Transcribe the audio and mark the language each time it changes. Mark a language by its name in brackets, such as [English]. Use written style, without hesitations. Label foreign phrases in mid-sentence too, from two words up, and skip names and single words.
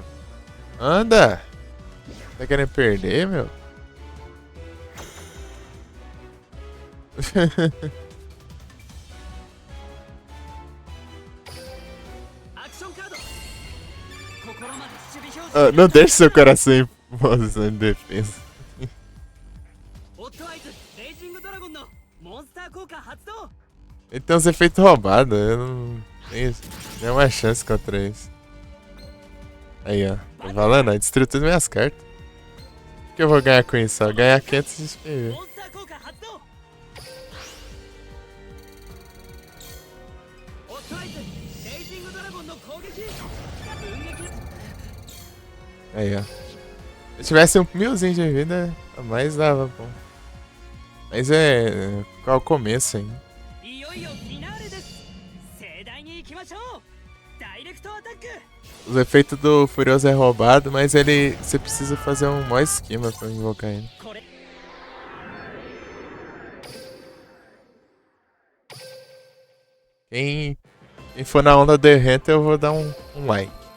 [Portuguese] Anda! Tá querendo perder, meu? Não deixe seu coração em posição de defesa. [Japanese] オットアイズレイジングドラゴンのモンスター効果発動 [Portuguese] Ele tem uns efeitos roubados, eu não tenho nenhuma chance contra isso. Aí, ó. Tô falando, ó, destruiu todas as minhas cartas. O que eu vou ganhar com isso? Só ganhar 500 de PV. [Japanese] モンスター効果発動オットアイズレイジングドラゴンの攻撃分撃 [Portuguese] Aí, ó. Se eu tivesse 1000zinho de vida, a mais dava, bom. Mas é... Qual o começo ainda? [Japanese] いよいよフィナーレです盛大に行きましょうダイレクトアタック [Portuguese] Os efeitos do Furioso é roubado, mas ele... Você precisa fazer um maior esquema pra invocar ele. [Japanese] これ [Portuguese] Quem for na onda do evento, eu vou dar um like.